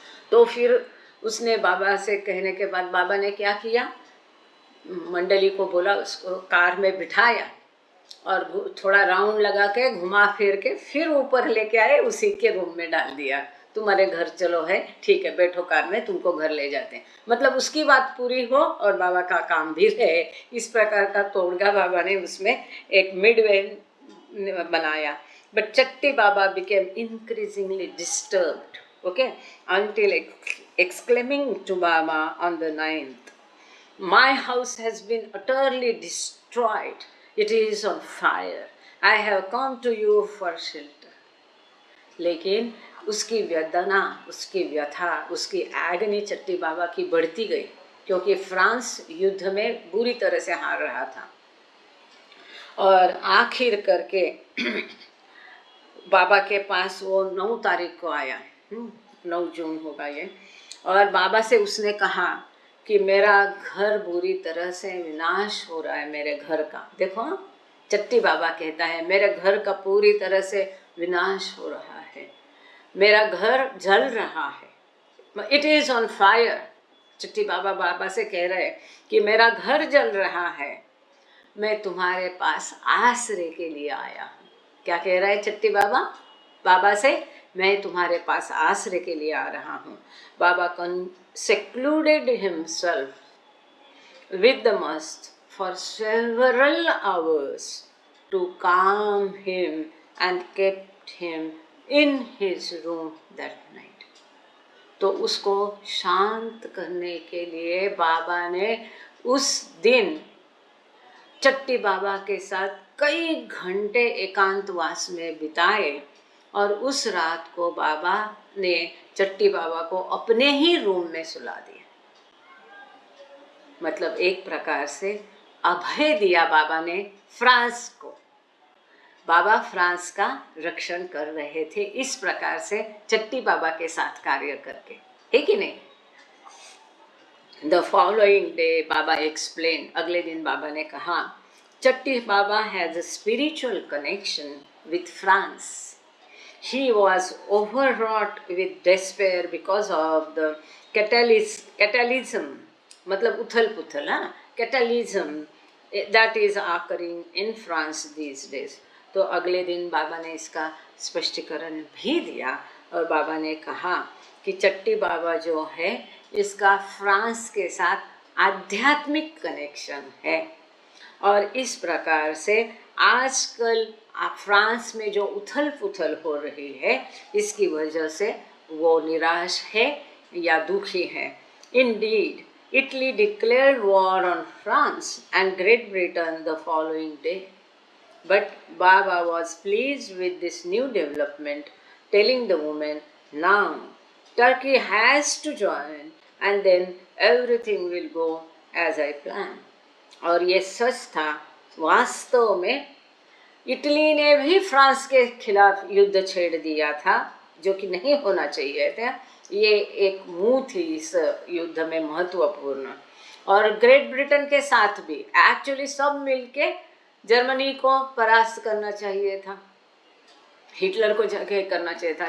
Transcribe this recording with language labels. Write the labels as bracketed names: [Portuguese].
[Hindi] तो फिर उसने बाबा से कहने के बाद बाबा ने क्या किया, मंडली को बोला, उसको कार में बिठाया और थोड़ा राउंड लगा के घुमा फिर के फिर ऊपर लेके आए, उसी के रूम में डाल दिया। तुम्हारे घर चलो है, ठीक है, बैठो कार में, तुमको घर ले जाते हैं। मतलब उसकी बात पूरी हो और बाबा का काम भी रहे, इस प्रकार का तोड़गा बाबा ने उसमें एक मिडवे बनाया। [English] But Chatti Baba became increasingly disturbed, okay, until exclaiming to Baba on the 9th, "My house has been utterly destroyed. It is on fire. I have come to you for shelter." [Hindi] लेकिन उसकी वेदना, उसकी व्यथा, उसकी agony चट्टी बाबा की बढ़ती गई, क्योंकि फ्रांस युद्ध में बुरी तरह से हार रहा था। और आखिर करके बाबा के पास वो 9 तारीख को आया, 9 जून होगा ये, और बाबा से उसने कहा कि मेरा घर बुरी तरह से विनाश हो रहा है, मेरे घर का। देखो, चट्टी बाबा कहता है मेरे घर का पूरी तरह से विनाश हो रहा है, मेरा घर जल रहा है, [English] It is on fire. [Hindi] चट्टी बाबा बाबा से कह रहे कि मेरा घर जल रहा है, मैं तुम्हारे पास आश्रय के लिए आया हूँ। क्या कह रहा है चट्टी बाबा बाबा से, मैं तुम्हारे पास आश्रय के लिए आ रहा हूँ। [English] Baba secluded himself with the must for several hours to calm him and kept him in his room that night. [Hindi] तो उसको शांत करने के लिए बाबा ने उस दिन चट्टी बाबा के साथ कई घंटे एकांतवास में बिताए, और उस रात को बाबा ने चट्टी बाबा को अपने ही रूम में सुला दिया। मतलब एक प्रकार से अभय दिया बाबा ने फ्रांस को। बाबा फ्रांस का रक्षण कर रहे थे इस प्रकार से चट्टी बाबा के साथ कार्य करके, है कि नहीं। [English] The following day Baba explained, [Hindi] अगले दिन बाबा ने कहा, [English] Chatti Baba has a spiritual connection with France. He was overwrought with despair because of the catalysm, [Hindi] मतलब उथल पुथल, [English] catalysm that is occurring in France these days. [Hindi] तो अगले दिन बाबा ने इसका स्पष्टीकरण भी दिया, और बाबा ने कहा कि चट्टी बाबा जो है इसका फ्रांस के साथ आध्यात्मिक कनेक्शन है, और इस प्रकार से आजकल फ्रांस में जो उथल पुथल हो रही है इसकी वजह से वो निराश है या दुखी है। [English] Indeed, Italy declared war on France and Great Britain the following day. But Baba was pleased with this new development, telling the woman, now Turkey has to join and then everything will go as I planned. [Hindi] और ये सच था, वास्तव में Italy ने भी France के खिलाफ युद्ध छेड़ दिया था, जो कि नहीं होना चाहिए था। ये एक मुँह थी इस युद्ध में महत्वपूर्ण, और ग्रेट ब्रिटेन के साथ भी एक्चुअली सब मिलके जर्मनी को परास्त करना चाहिए था, हिटलर को जगह करना चाहिए था।